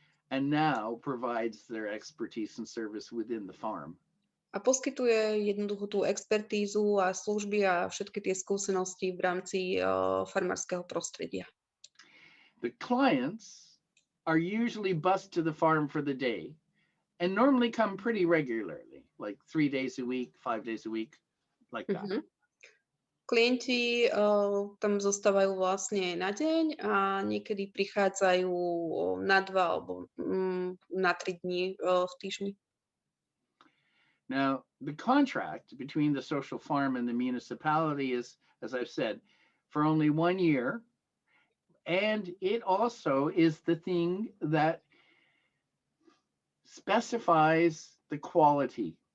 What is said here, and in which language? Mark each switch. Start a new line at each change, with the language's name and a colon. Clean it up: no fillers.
English: And now provides their expertise and service within the farm.
Slovak: A poskytuje jednoducho tú expertízu a služby a všetky tie skúsenosti v rámci farmárskeho prostredia.
English: The clients are usually bused to the farm for the day and normally come pretty regularly, like 3 days a week, 5 days a week, like that.
Slovak: Klienti tam zostávajú vlastne na deň a niekedy prichádzajú na 2 alebo na 3 dní v týždni.
English: Now, the contract between the social farm and the municipality is, as I've said, for only 1 year. And it also is the thing that specifies the quality.